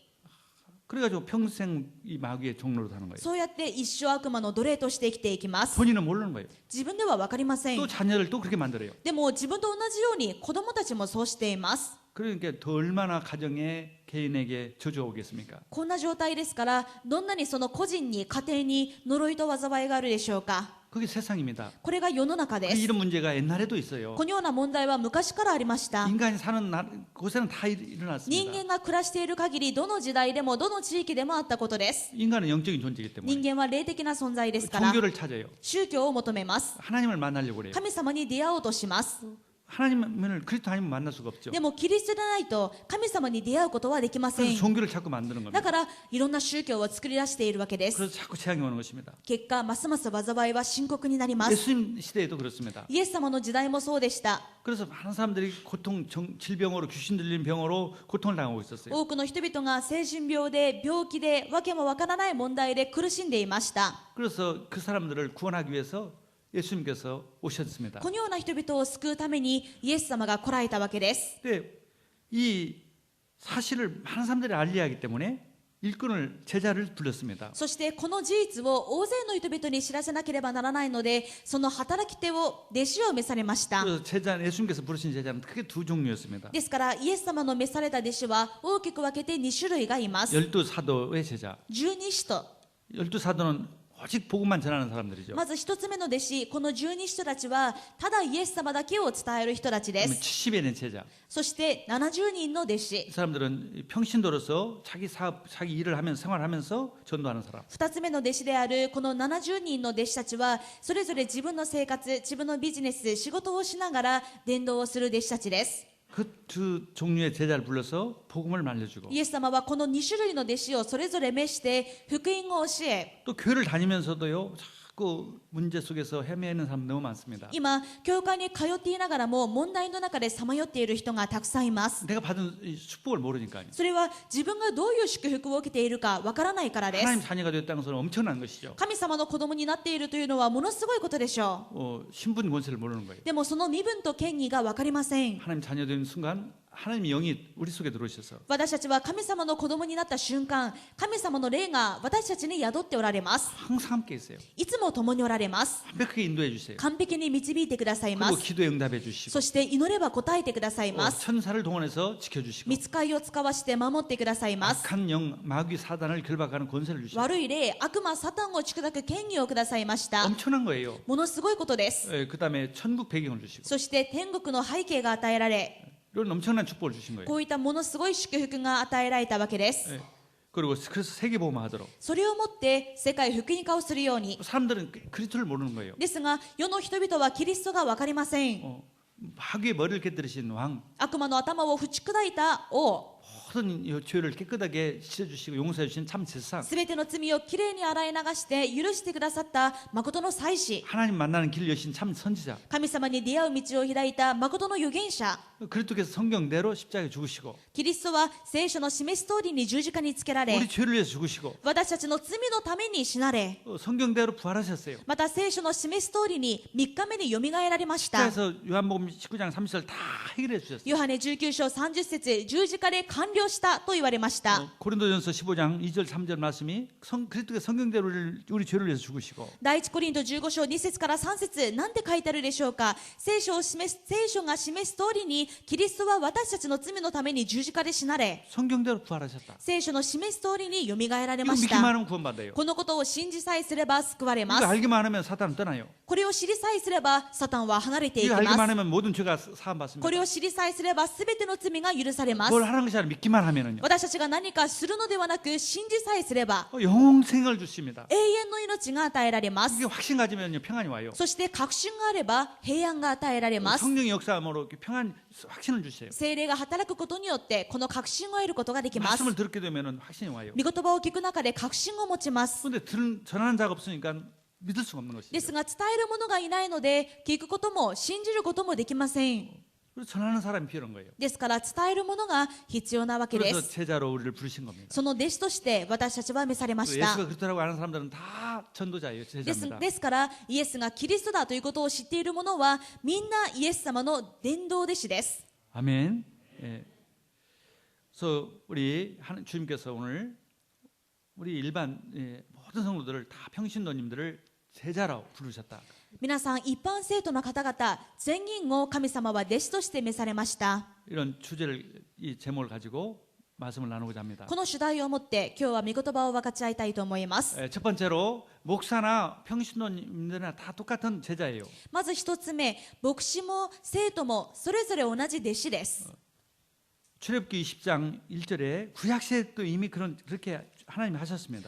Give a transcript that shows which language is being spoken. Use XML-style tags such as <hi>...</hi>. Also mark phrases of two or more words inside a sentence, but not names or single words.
<ko>그래가지고 평생 이 마귀의 종로로 사는 거예요.</ko> <ja>そうやって一生悪魔の奴隷として生きていきます。</ja> <ko>본인은 모르는 거예요.</ko> <ja>自分では分かりません。</ja> <ko>또 자녀를 또 그렇게 만들어요.</ko> <ja>でも自分と同じように子供たちもそうしています。</ja> <ko>그러니까 더 얼마나 가정에 개인에게 저주가 오겠습니까?</ko> <ja>こんな状態ですから、どんなにその個人に家庭に呪いと災いがあるでしょうか。</ja> <ko>그게 세상입니다.</ko> <ja>これが世の中で</ja> <ko>그</ko> <ja>す。</ja> <ko>이런 문제가 옛날에도 있어요.</ko> <ja>このような問題は昔からありました。</ja> <ko>인간이 사는 곳에는 다 일어났습니다.</ko> <ja>人間が暮らしている限り、どの時代でもどの地域でもあったことです。</ja> <ko>인간은 영적인 존재이기</ko> <ja>人</ja> <ko>때문에</ko> <ja>間は霊的な存在ですから、</ja> <ko>종교를 찾아요.</ko> <ja>宗教を求めます。</ja> <ko>하나님을 만나려고 그래요.</ko> <ja>神様に出会おうとします。</ja> <ko>하나님을 그리스도 아니면 만날 수가 없죠.</ko> <ja>でもキリストでないと神様に出会うことはできませ</ja> <ko>그래서</ko> <ja>ん。</ja> <ko>종교를 자꾸 만드는</ko> <ja>だ</ja> <ko>겁니다.</ko> <ja>からいろんな宗教を作り出しているわけです。</ja> <ko>그래서 자꾸 재앙이 오는 것입니다.</ko> <ja>結果ますます災いは深刻になります。</ja> <ko>예수님 시대에도 그렇습니다.</ko> <ja>イエス様の時代もそうでした。</ja> <ko>그래서 많은 사람들이 질병으로 귀신 들린 병으로 고통을 당하고 있었어요.</ko> <ja>多くの人々が精神病で病気でわけもわからない問題で苦しんでいました。</ja> <ko>그래서 그 사람들을 구원하기 위해서 예수님께서 오셨습니다.</ko> <ja>このような人々を救うためにイエス様が来られたわけです。</ja> <ko>근데 이 사실을 많은 사람들이 알려야 하기 때문에 일꾼을 제자를 불렀습니다.</ko> <ja>そしてこの事実を大勢の人々に知らせなければならないので、その働き手を弟子を召されました。</ja> <ko>그래서 예수님께서 부르신 제자는 크게 두 종류였습니다.</ko> <ja>ですからイエス様の召された弟子は大きく分けて2種類がいます。</ja> <ko>열두 사도의 제자.</ko> <ja>十二使徒。</ja> <ko>열두 사도는 오직 복음만 전하는 사람들이죠.</ko> <ja>まず一つ目の弟子、この十二使徒たちはただイエス様だけを伝える人たちで</ja> <ko>그다음에</ko> <ja>す。</ja> <ko>70의 제자.</ko> <ja>そして70人の弟</ja> <ko>이</ko> <ja>子。</ja> <ko>사람들은 평신도로서 자기 사업, 자기 일을 하면서 생활하면서 전도하는 사람.</ko> <ja>2 つ目の弟子であるこの70人の弟子たちはそれぞれ自分の生活、自分のビジネス、仕事をしながら伝道をする弟子たちです。</ja> <ko>그 두 종류의 제자를 불러서 복음을 알려주고</ko> <ja>イエス様はこの2種類の弟子をそれぞれ召して福音を教え、</ja> <ko>또 교회를 다니면서도요 자꾸 문제 속에서 헤매는 사람 너무 많습니다.</ko> <ja>今教会に通っていながらも問題の中でさまよっている人がたくさんいます。</ja> <ko>내가 받은 이 축복을 모르니까요.</ko> <ja>それは自分がどういう祝福を受けているかわからないからです。</ja> <ko>하나님 자녀가 되었다는 것은 엄청난 것이죠.</ko> <ja>神様の子供になっているというのはものすごいことでしょ</ja> <ko>신분 권세를 모르는 거예요.</ko> <ja>う。でもその身分と権威が分かりません。</ja> <ko>하나님 자녀 되는 순간 하나님의 영이 우리 속에 들어오셔서</ko> <ja>私たちは神様の子供になった瞬間、神様の霊が私たちに宿っておられます。</ja> <ko>항상 함께 있어요.</ko> <ja>いつも共におられます。</ja> <ko>완벽하게 인도해 주세요.</ko> <ja>完璧に導いてくださいま</ja> <ko>그리고</ko> <ja>す。</ja> <ko>기도에 응답해 주시고</ko> <ja>そして祈れば答えてくださいます。</ja> <ko>천사를 동원해서 지켜주시고</ko> <ja>御使いを使わして守ってくださいます。</ja> <ko>악한 영 마귀 사단을 결박하는 권세를 주시고</ko> <ja>悪い霊、悪魔、サタンを打ち砕く権威をくださいました。</ja> <ko>엄청난 거예요.</ko> <ja>ものすごいことです。</ja> <ko>그 다음에 천국 배경을 주시고</ko> <ja>そして天国の背景が与えられ、</ja> <ko>이런 엄청난 축복을 주신 거예요.</ko> <ja>こういったものすごい祝福が与えられたわけです。</ja> <ko>그리고 그래서 세계보험하도록</ko> <ja>それをもって世界福音化をするように。</ja> <ko>사람들은 그리스도를 모르는 거예요.</ko> <ja>ですが世の人々はキリストが分かりません。</ja> <ko>마귀의 머리를 깨뜨리신 왕</ko> <ja>悪魔の頭を打ち砕いた王、</ja> <ko>모든 이 죄를 깨끗하게 씻어주시고 용서해 주신 참 제사상</ko> <ja>すべての罪をきれいに洗い流して許してくださった誠の祭司、</ja> <ko>하나님 만나는 길 여신 참 선지자</ko> <ja>神様に出会う道を開いた誠の預言者、</ja> <ko>그리스도께서 성경대로 십자가에 죽으시고</ko> <ja>キリストは聖書の示す通りに十字架につけられ、</ja> <ko>우리 죄를 위해서 죽으시고</ko> <ja>私たちの罪のために死なれ、</ja> <ko>성경대로 부활하셨어요.</ko> <ja>また聖書の示す通りに3日目によみがえられました。</ja> <ko>그래서 요한복음 19장 30절 다 해결해 주셨어요.</ko> <ja>ヨハネ19章30節、十字架で完了したと言われました。</ja> <ko>고린도전서 15장 2절 3절 말씀이 그리스도가 성경대로 우리 죄를 위해서 죽으시고</ko> <ja>第一コリント15章2節から3節、なんて書いてあるでしょうか。聖書が示す通りにキリストは私たちの罪のために十字架で死なれ、</ja> <ko>성경대로 부활하셨다.</ko> <ja>聖書の示す通りによみがえられ</ja> <ko>이거</ko> <ja>まし</ja> <ko>믿기만</ko> <ja>た。</ja> <ko>하면 구원받아요.</ko> <ja>このことを信じさえすれば救われま</ja> <ko>이거</ko> <ja>す。</ja> <ko>알기만 하면 사탄은 떠나요.</ko> <ja>これを知りさえすればサタンは離れていき</ja> <ko>이거</ko> <ja>ま</ja> <ko>알기만</ko> <ja>す。</ja> <ko>하면 모든 죄가 사함받습니다.</ko> <ja>これを知りさえすればすべての罪が許されます。</ja> <ko>뭘 하는 것이 아니라 믿기만 하면은요.</ko> <ja>私たちが何かするのではなく信じさえすれば</ja> <ko>영생을 주십니다.</ko> <ja>永遠の命が与えられます。</ja> <ko>이게 확신 가지면요 평안이 와요.</ko> <ja>そして確信があれば平安が与えられます。</ja> <ko>성령의 역사함으로 이렇게 평안 확신을 주세요.</ko> <ja>聖霊が働くことによってこの確信を得ることができます。</ja> <ko>말씀을 듣게 되면은 확신이 와요.</ko> <ja>御言葉を聞く中で確信を持ちます。</ja> <ko>그런데 전하는 자가 없으니까 믿을 수가 없는</ko> <ja>で</ja> <ko>것이죠.</ko> <ja>すが伝える者がいないので聞くことも信じることもできません。</ja> <ko>그래서 전하는 사람이 필요한 거예요.</ko> <ja>ですから伝える者が必要なわけで</ja> <ko>그래서</ko> <ja>す。</ja> <ko>제자로 우리를 부르신 겁니다.</ko> <ja>その弟子として私たちは召されました。</ja> <ko>예수가 그리스도라고 아는 사람들은 다 전도자예요.</ko> <ja>です</ja> <ko>제자입니다.</ko> <ja>ですからイエスがキリストだということを知っている者はみんなイエス様の伝道弟子です。</ja> <ko>아멘. 예. 그래서 우리 주님께서 오늘 우리 일반 모든 성도들을 다 평신도님들을 제자로 부르셨다.</ko> <ja>皆さん一般生徒の方々全員を神様は弟子として召されました。</ja> <ko>이런 주제를 이 제목을 가지고 말씀을 나누고자 합니다.</ko> <ja>この主題をもって今日は御言葉を分かち合いたいと思います。</ja> <ko>첫 번째로 목사나 평신도님들이나 다 똑같은 제자예요.</ko> <ja>まず一つ目、牧師も生徒もそれぞれ同じ弟子です。</ja> <ko>출애굽기 20장 1절에 구약 시대 또 이미 그렇게 하나님이 하셨습니다.</ko>